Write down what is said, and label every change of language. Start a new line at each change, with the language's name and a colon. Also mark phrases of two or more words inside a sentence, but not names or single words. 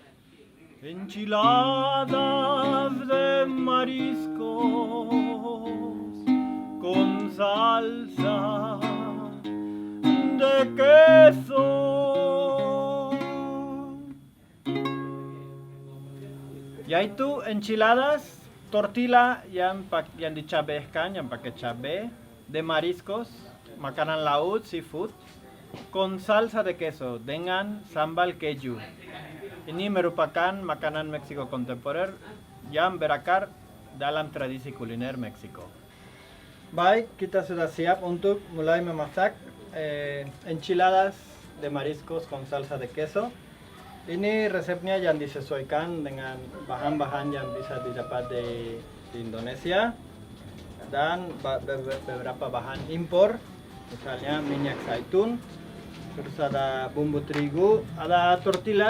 Spanish: enchiladas de mariscos con salsa de queso.
Indonesian: Yaitu enchiladas, tortilla yang dicabehkan, yang pakai cabai,
Spanish: de mariscos,
Indonesian: makanan laut, seafood,
Spanish: con salsa de queso,
Indonesian: dengan sambal keju. Ini merupakan makanan Meksiko kontemporer yang berakar dalam tradisi kuliner Meksiko. Baik, kita sudah siap untuk mulai memasak
Spanish: enchiladas de mariscos con salsa de queso.
Indonesian: Ini resepnya yang disesuaikan dengan bahan-bahan yang bisa didapat di Indonesia dan beberapa bahan impor, misalnya minyak zaitun. Terus ada bumbu terigu, ada tortillas.